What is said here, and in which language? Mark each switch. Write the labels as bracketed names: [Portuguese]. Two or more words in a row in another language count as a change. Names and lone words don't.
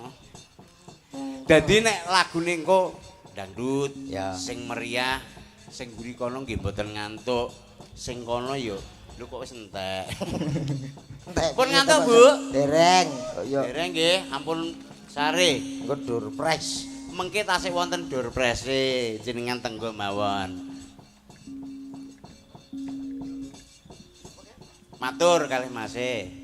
[Javanese] Dadi nek lagune engko dangdut, Ya. sing meriah, sing guri kono nggih mboten ngantuk. Sing kono yo lho kok wis entek. Pun ngantuk, Bu? Dereng. Yo. Dereng nggih, ampun sare. Engko dur press. Mengke tasih wonten door press-e jenengan tenggo mawon. Matur kalih Mas-e.